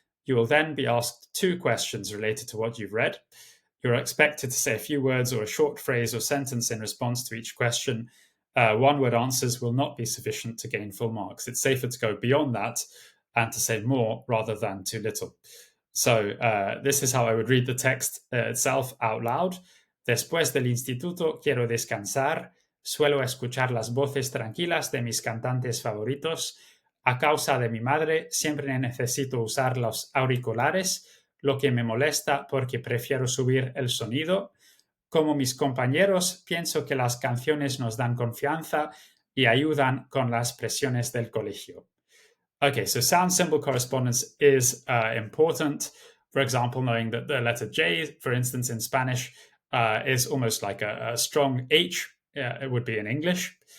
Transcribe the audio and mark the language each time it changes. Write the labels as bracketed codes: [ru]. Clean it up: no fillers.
[en] You will then be asked 2 questions related to what you've read. You're expected to say a few words or a short phrase or sentence in response to each question. One-word answers will not be sufficient to gain full marks. It's safer to go beyond that and to say more rather than too little. So this is how I would read the text itself out loud. [es] Después del instituto quiero descansar. Suelo escuchar las voces tranquilas de mis cantantes favoritos. A causa de mi madre, siempre necesito usar los auriculares, lo que me molesta porque prefiero subir el sonido. Como mis compañeros, pienso que las canciones nos dan confianza y ayudan con las presiones del colegio. [en] Okay, so sound symbol correspondence is important. For example, knowing that the letter J, for instance, in Spanish, is almost like a strong H, it would be in English.